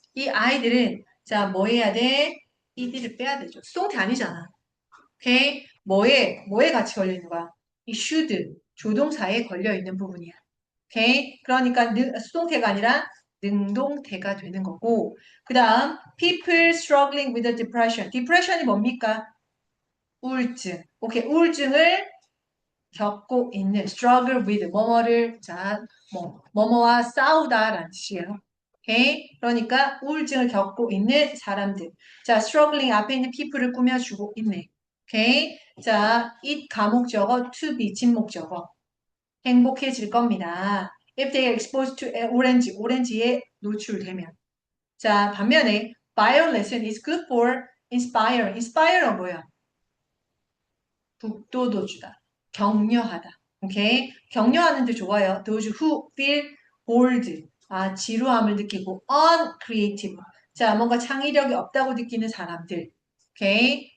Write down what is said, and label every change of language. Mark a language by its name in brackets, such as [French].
[Korean] 이 아이들은 자, 뭐 해야 돼? 이들을 빼야 되죠. 수동태 아니잖아. 오케이? 뭐에 같이 걸려 있는 거야? 이 should 조동사에 걸려 있는 부분이야. 오케이? 그러니까 수동태가 아니라 능동태가 되는 거고. 그다음 [English] people struggling with depression. [Korean] depression이 뭡니까? 우울증. 오케이. 우울증을 겪고 있는 struggle with 뭐뭐를 자, 뭐뭐와 싸우다라는 뜻이에요. 오케이? 그러니까 우울증을 겪고 있는 사람들. 자, struggling 앞에 있는 people를 꾸며주고 있네. 오케이? 자, it 가목적어, to be 진목적어. 행복해질 겁니다. [English] If they are exposed to [Korean] 오렌지에 노출되면. 자, 반면에 [English] violet은 is good for inspire은 뭐야? [Korean] 북돋워주다. 격려하다. 오케이? 격려하는데 좋아요. [English] Those who feel bored. [Korean] 아, 지루함을 느끼고 uncreative. 자, 뭔가 창의력이 없다고 느끼는 사람들. 오케이?